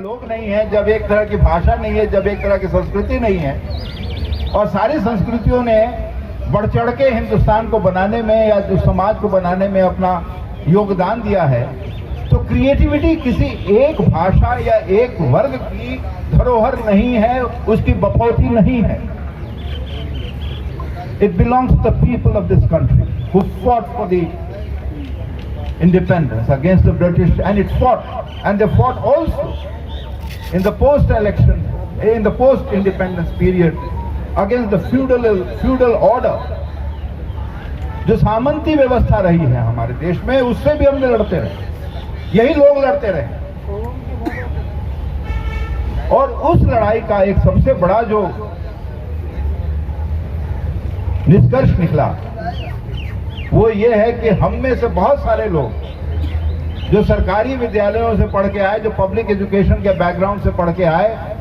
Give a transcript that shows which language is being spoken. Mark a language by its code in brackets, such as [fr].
[hi] नहीं है, जब एक तरह की भाषा नहीं है, जब एक तरह की संस्कृति नहीं है, और सारी संस्कृतियों ने बढ़ चढ़ के हिंदुस्तान को बनाने में या जो समाज को बनाने में अपना योगदान दिया है, तो क्रिएटिविटी किसी एक भाषा या एक वर्ग की धरोहर नहीं है, उसकी बपौती नहीं है। [en] It belongs to the people of this country who fought for the independence against the British, and they fought also in the post-election, in the post-independence period against the feudal order. [hi] जो सामंती व्यवस्था रही है हमारे देश में, उससे भी हमने लड़ते रहे, यही लोग लड़ते रहे। और उस लड़ाई का एक सबसे बड़ा जो निष्कर्ष निकला वो ये है कि हम में से बहुत सारे लोग जो सरकारी विद्यालयों से पढ़ के आए, जो पब्लिक एजुकेशन के बैकग्राउंड से पढ़ के आए,